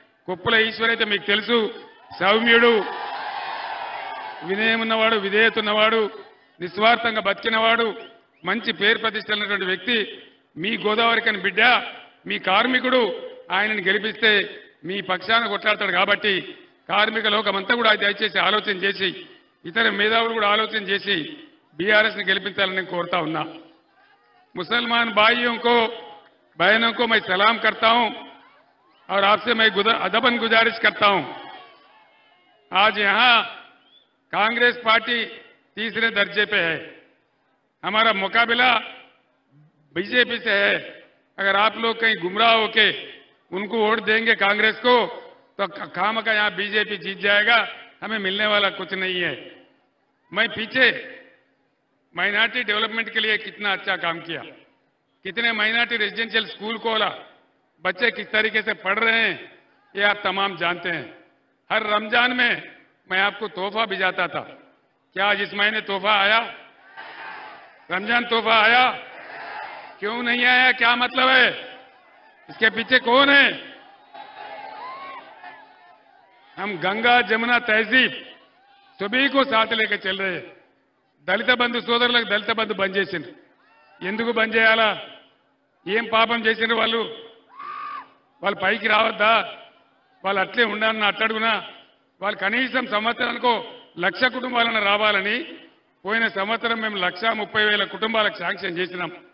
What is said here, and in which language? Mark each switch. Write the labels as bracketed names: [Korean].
[Telugu] కొప్పుల ఈశ్వర్ అయితే మీకు తెలుసు, సౌమ్యుడు, వినయం ఉన్నవాడు, విధేయత ఉన్నవాడు, నిస్వార్థంగా బతికినవాడు, మంచి పేరు ప్రతిష్టలున్నటువంటి వ్యక్తి. మీ గోదావరికని బిడ్డ, మీ కార్మికుడు. ఆయనను గెలిపిస్తే మీ పక్షాన కొట్లాడతాడు. కాబట్టి కార్మిక లోకమంతా కూడా దయచేసి ఆలోచన చేసి, ఇతర మేధావులు కూడా ఆలోచన చేసి బీఆర్ఎస్ని గెలిపించాలని నేను కోరుతా ఉన్నా. [Hindi] मुसलमान भाइयों को, बहनों को मैं सलाम करता हूं और आपसे मैं अदबन गुजारिश करता हूं। आज यहां कांग्रेस पार्टी तीसरे दर्जे पे है, हमारा मुकाबला बीजेपी से है। अगर आप लोग कहीं गुमराह होके उनको वोट देंगे कांग्रेस को, तो खामखा यहां बीजेपी जीत जाएगा, हमें मिलने वाला कुछ नहीं है। मैं पीछे माइनॉरिटी डेवलपमेंट के लिए कितना अच्छा काम किया, कितने माइनॉरिटी रेजिडेंशियल स्कूल खोला, बच्चे किस तरीके से पढ़ रहे हैं ये आप तमाम जानते हैं। हर रमजान में मैं आपको तोहफा भिजाता था। क्या आज इस महीने तोहफा आया? रमजान तोहफा आया? क्यों नहीं आया? क्या मतलब है? इसके पीछे कौन है? हम गंगा जमुना तहजीब सभी को साथ लेकर चल रहे हैं। [Telugu] దళిత బంధు సోదరులకు దళిత బంధు బంద్ చేసిండ్రు. ఎందుకు బంద్ చేయాలా? ఏం పాపం చేసిండ్రు వాళ్ళు? వాళ్ళు పైకి రావద్దా? వాళ్ళు అట్లే ఉండాలన్న అట్టడుగునా? వాళ్ళు కనీసం సంవత్సరానికో 1,00,000 కుటుంబాలను రావాలని పోయిన సంవత్సరం మేము 1,30,000 కుటుంబాలకు శాంక్షన్ చేసినాం.